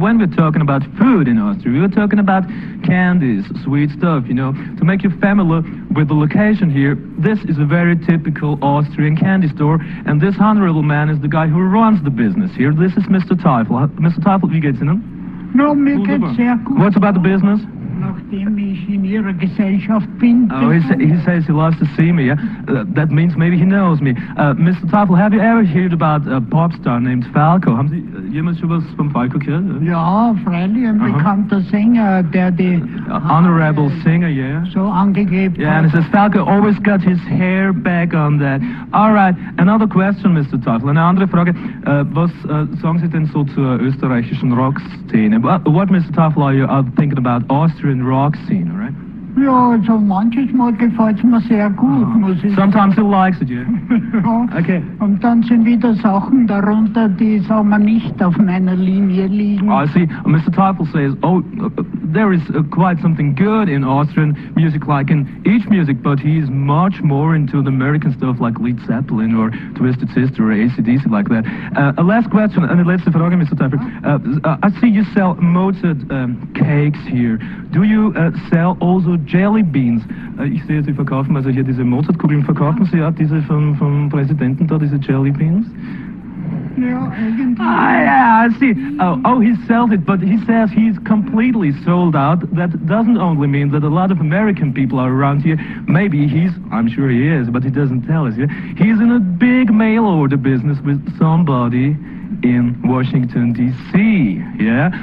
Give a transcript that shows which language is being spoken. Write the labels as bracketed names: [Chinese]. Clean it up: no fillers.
[English] When we're talking about food in Austria, we're talking about candies, sweet stuff, you know. To make you familiar with the location here, this is a very typical Austrian candy store, and this honorable man is the guy who runs the business here. This is Mr. Teufel. Mr. Teufel, [German] wie geht's Ihnen? No, mir geht's sehr gut. [English] What's about the business? [German] Nachdem ich in Ihrer Gesellschaft bin. [English] Oh, he says he loves to see me, yeah? That means maybe he knows me. Mr. Teufel, have you ever heard about a pop star named Falco? [German] Haben Sie jemals schon was von Falco gehört? Ja, freilich, ein bekannter Sänger, der die... [English] Honorable singer, yeah? [German] So angegeben [English] Yeah, and it says Falco always got his hair back on that. All right, another question, Mr. [German] Teufel. Eine andere Frage. Was sagen Sie denn so zur österreichischen Rockszene? [English] What, Mr. Teufel, are you thinking about Austrian rock scene, all right? [German] Ja, also manches Mal gefällt es mir sehr gut, muss ich [English] Sometimes he likes it, yeah? [German] ja. [English] Okay. [German] Und dann sind wieder Sachen darunter, die, sagen wir, nicht auf meiner Linie liegen. [English] I see. Mr. Teufel says, there is quite something good in Austrian music, like in each music, but he's much more into the American stuff like Led Zeppelin or Twisted Sister or AC/DC, like that. A last question, and [German] letzte Frage, [English] Mr. Teufel. I see you sell Mozart cakes here. Do you sell also jelly beans? [German] Ich sehe, Sie verkaufen also hier diese Mozart-Kugeln. Verkaufen Sie auch diese vom Präsidenten da, diese [English] jelly beans? [German] Ja, irgendwie. [English] Yeah, I see. He sells it, but he says he's completely sold out. That doesn't only mean that a lot of American people are around here. Maybe I'm sure he is, but he doesn't tell us. Yeah? He's in a big mail order business with somebody in Washington, D.C., yeah?